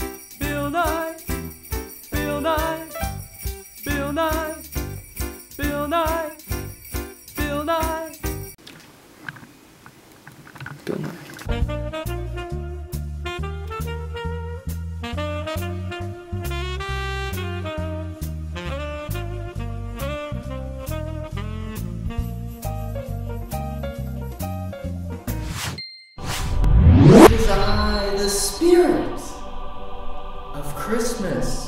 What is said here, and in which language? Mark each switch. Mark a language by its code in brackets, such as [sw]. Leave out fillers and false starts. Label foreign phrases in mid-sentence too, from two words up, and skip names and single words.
[en] Bill Nye, Bill Nye, Bill Nye, Bill Nye, Bill Nye. Bill Nye. It is I, the Spirit of Christmas.